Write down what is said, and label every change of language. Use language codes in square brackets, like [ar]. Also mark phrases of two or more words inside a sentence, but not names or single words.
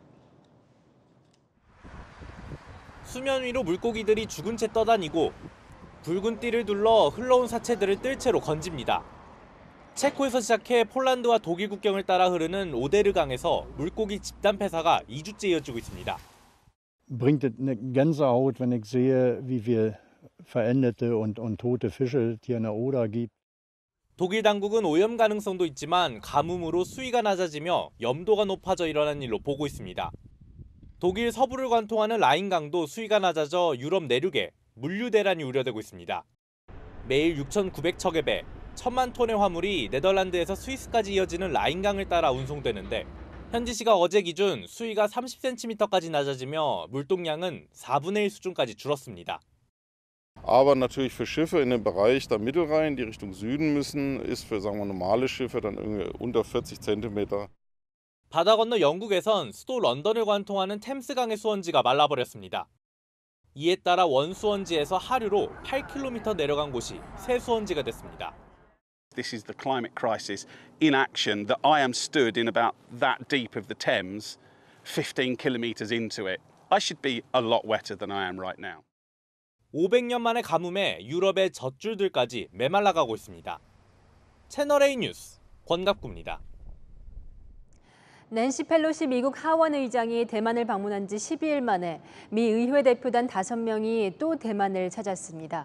[ko] 수면 위로 물고기들이 죽은 채 떠다니고 붉은 띠를 둘러 흘러온 사체들을 뜰채로 건집니다. 체코에서 시작해 폴란드와 독일 국경을 따라 흐르는 오데르강에서 물고기 집단 폐사가 2주째 이어지고 있습니다. [de] Bringt es eine Gänsehaut, wenn ich sehe, wie viel veränderte und tote Fische es hier in der Oder gibt. [ko] 독일 당국은 오염 가능성도 있지만 가뭄으로 수위가 낮아지며 염도가 높아져 일어난 일로 보고 있습니다. 독일 서부를 관통하는 라인강도 수위가 낮아져 유럽 내륙에 물류 대란이 우려되고 있습니다. 매일 6,900척의 배, 1,000만 톤의 화물이 네덜란드에서 스위스까지 이어지는 라인강을 따라 운송되는데 현지 시각 어제 기준 수위가 30cm까지 낮아지며 물동량은 4분의 1 수준까지 줄었습니다. [de] Aber natürlich für Schiffe in dem Bereich der Mittelrhein, die Richtung Süden müssen, ist für sagen wir normale Schiffe dann irgendwie unter 40 cm. [ko] 바다 건너 영국에선 수도 런던을 관통하는 템스강의 수원지가 말라버렸습니다. 이에 따라 원수원지에서 하류로 8km 내려간 곳이 새 수원지가 됐습니다. [en] This is the climate crisis in action that I am stood in about that deep of the Thames, 15 kilometers into it. I should be a lot wetter than I am right now. [ko] 500년 만의 가뭄에 유럽의 젖줄들까지 메말라가고 있습니다. 채널A 뉴스 권갑구입니다. 낸시 펠로시 미국 하원 의장이 대만을 방문한 지 12일 만에 미 의회 대표단 5명이 또 대만을 찾았습니다.